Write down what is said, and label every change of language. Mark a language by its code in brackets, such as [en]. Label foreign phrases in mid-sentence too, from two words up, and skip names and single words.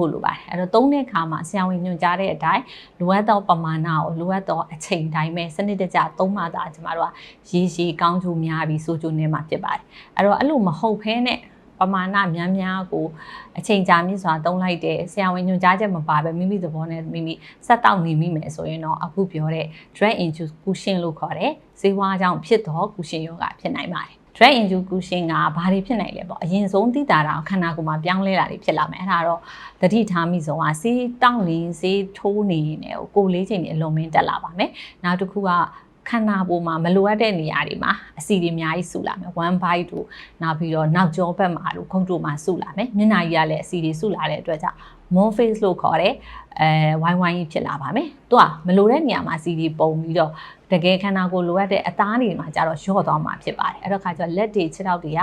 [my] ဖို့လိုပါတယ်အဲ့တော့သုံးတဲ့အခါမှာဆရာဝန်ညွှန်ကြားတဲ့အတိုင်းလိုအပ်သောပမာဏကိုလိုအပ်သောအချိန်တိုင်းပဲစနစ်တကျသုံးမှသာကျမတို့ကရေရှည်ကောင်းကျိုးများပြီးဆိုးကျိုးနည်းမှဖြစ်ပါတယ်အဲ့တော့အဲ့လိုမဟုတ်ဘဲနဲ့ပမာဏများများကိုအချိန်ကြာမြင့်စွာသုံးလိုက်တဲ့ဆရာဝန်ညွှန်ကြားချက်မပါပဲမိမိသဘောနဲ့မိမိဆက်တောက်နေမိမယ်ဆိုရင်တော့အခုပြောတဲ့ [en] drug induction [my] လို့ခေါ်တဲ့ဆေးဝါးကြောင့်ဖြစ်သော Cushing ယောဂဖြစ်နိုင်ပါတယ် [en] drug induction [my] ကဘာတွေဖြစ်နိုင်လဲပေါ့အရင်ဆုံးသိတာတော့ခန္ဓာကိုယ်မှာပြောင်းလဲတာတွေဖြစ်လာမယ်အဲ့ဒါတော့သတိထားမိဆုံးကဆေးတောက်နေဆေးထိုးနေနေကိုလေးချိန်တွေအလွန်မင်းတက်လာပါမယ်နောက်တစ်ခု ကခန္ဓာကိုယ်မှာမလိုအပ်တဲ့နေရာတွေမှာအဆီတွေအများကြီးစုလာမယ် [en] one bite [my] တို့နောက်ပြီးတော့နောက်ကျောဘက်မှာတို့ခုံတို့မှာစုလာမယ်မျက်နှာကြီးကလည်းအဆီတွေစုလာတဲ့အတွက်ကြောင့် [en] moon face [my] လို့ခေါ်တဲ့ဝိုင်းဝိုင်း ကြီးဖြစ်လာပါမယ်သူကမလိုတဲ့နေရာမှာအဆီတွေပုံပြီးတော့တကယ်ခန္ဓာကိုယ်လိုအပ်တဲ့အသားတွေမှာကျတော့ရော့သွားမှာဖြစ်ပါတယ်အဲ့တော့ခါကျတော့လက်တွေခြေထောက်တွေက